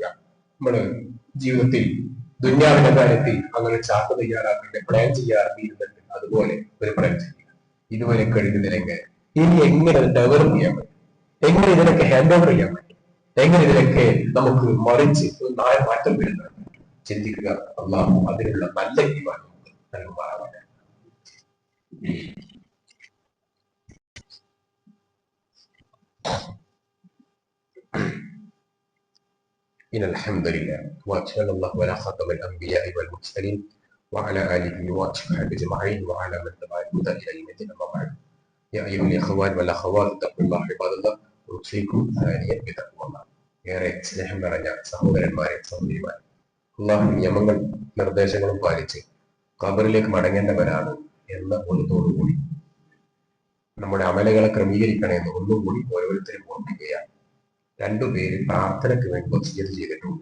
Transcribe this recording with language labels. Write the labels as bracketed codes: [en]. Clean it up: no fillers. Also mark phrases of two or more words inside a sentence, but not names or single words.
[ml] നമ്മള് ജീവിതത്തിൽ ദുന്യാവിന്റെ കാര്യത്തിൽ അങ്ങനെ ചാർട്ട് തയ്യാറാക്കേണ്ട പ്ലാൻ ചെയ്യാറിയിരുന്നിട്ട് അതുപോലെ ഒരു പ്ലാൻ ചെയ്യുക. ഇതുവരെ കഴിഞ്ഞതിലെങ്ങനെ, ഇനി എങ്ങനെ ഡെവലപ്പ് ചെയ്യാൻ പറ്റും, എങ്ങനെ ഇതിനൊക്കെ [en] hand over [ml] ചെയ്യാൻ പറ്റും, എങ്ങനെ ഇതിനൊക്കെ നമുക്ക് മറിച്ച് മാറ്റം വരുന്നത് ചിന്തിക്കുക. അള്ളാഹു അതിനുള്ള നല്ല തീരുമാനം നൽകുമാറാവട്ടെ. [ar] إن الحمد لله وأشهد الله على خاتم الأنبياء والمرسلين وعلى آله وأصحابه أجمعين وعلى من تبع الهدى إلى يوم الدين. أما بعد يا أيها الإخوان والأخوات اتقوا الله عباد الله وأوصيكم ثانيا بتقوى الله. [ml] ഏറെ സ്നേഹം നിറഞ്ഞ സഹോദരന്മാരെ, സഹോദരിമാരെ, അള്ളാഹു നിയമങ്ങൾ നിർദ്ദേശങ്ങളും പാലിച്ച് ഖബറിലേക്ക് മടങ്ങേണ്ടവരാണ് എന്ന ബോധത്തോടുകൂടി നമ്മുടെ അമലുകളെ ക്രമീകരിക്കണമെന്ന് ഒന്നുകൂടി ഓരോരുത്തരും ഓർമ്മിക്കുകയാണ്. രണ്ടുപേര് പ്രാർത്ഥനയ്ക്ക് വേണ്ടി വസിയത്ത് ചെയ്തിട്ടുണ്ട്.